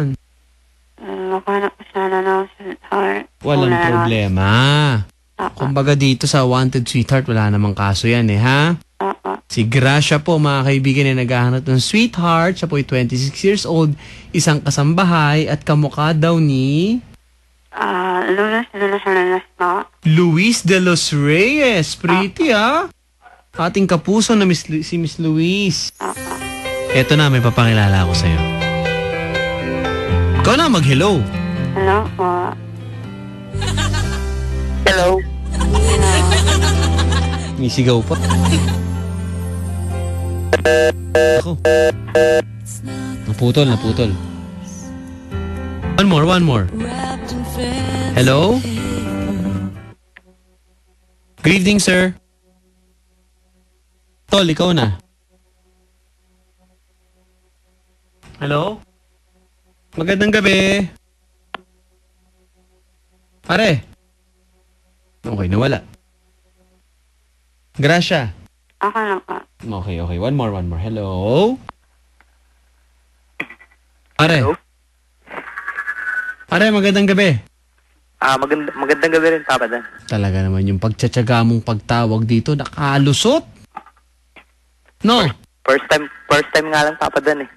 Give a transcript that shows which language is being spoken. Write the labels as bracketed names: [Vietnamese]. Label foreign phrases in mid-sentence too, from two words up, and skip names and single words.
[Filipino] Maghanap ko sana ng sweetheart. Walang problema. Kumbaga dito sa Wanted Sweetheart, wala namang kaso yan ha? Si Gracia po, mga kaibigan, na naghahanap ng sweetheart. Siya po ay 26 [English] years old, [Filipino] isang kasambahay, at kamukha daw ni... Luis de los Reyes po. Luis de los Reyes. Pretty Ating kapuso na si Miss Luis. Eto na, may papakilala ako sa'yo. Ikaw na, mag-hello. Hello po. Hello. May sigaw pa. Ako. Naputol. [English] One more. Hello? Good evening, sir. [Filipino] Tol, ikaw na. Hello? Magandang gabi. Pare. Okay, nawala. Gracia. Ako lang po. [English] Okay. One more. Hello? [Filipino] Pare. Hello? Pare, magandang gabi. Magandang gabi rin, Papa Dan. Talaga naman yung pagtsatsaga mong pagtawag dito, nakalusot. No? First time nga lang, Papa Dan eh.